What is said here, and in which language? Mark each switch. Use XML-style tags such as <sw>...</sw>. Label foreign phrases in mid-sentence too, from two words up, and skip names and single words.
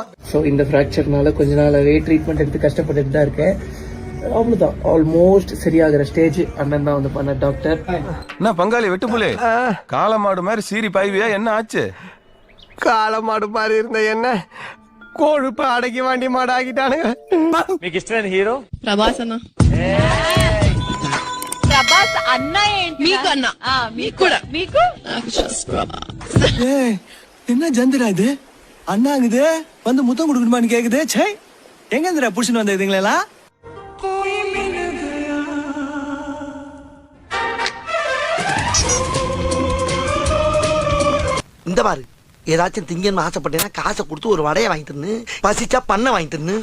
<ta>ஸோ இந்த ஃப்ராக்சர்னால கொஞ்ச நாளாவே ட்ரீட்மெண்ட் எடுத்து கஷ்டப்பட்டுட்டு தான் இருக்கேன். அவ்வளவுதான், ஆல்மோஸ்ட் சரியாகிற ஸ்டேஜ். அண்ணன் தான் வந்து பண்ண டாக்டர். என்ன பங்காளி வெட்டுப்புலே, காளமாடு மாதிரி சீரி பாய்வியா, என்ன ஆச்சு? காளமாடு மாதிரி இருந்த என்ன கோழுப்ப அடக்கி வாண்டி மாடு ஆகிட்டானுங்க.</ta> <te>మీకు ఇష్టమైన హీరో ప్రభాస్ అన్న. ప్రభాస్ అన్న ఏంటి? మీకు అన్న. మీకు కూడా. మీకు నాకు just ప్రభాస్.</te> <ta>என்ன ஜந்திரா இது? அண்ணாங்குது வந்து முத்தம் கொடுக்கணுமான்னு கேக்குது. சே, எங்க இருந்துடா புடிச்சுன்னு வந்த இதுங்களா? இந்த பாரு, ஏதாச்சும் திங்கன்னு ஆசைப்பட்டேன்னா காசை கொடுத்து ஒரு வடையை வாங்கி தரணும், பசிச்சா பண்ண வாங்கி தரணும்.</ta>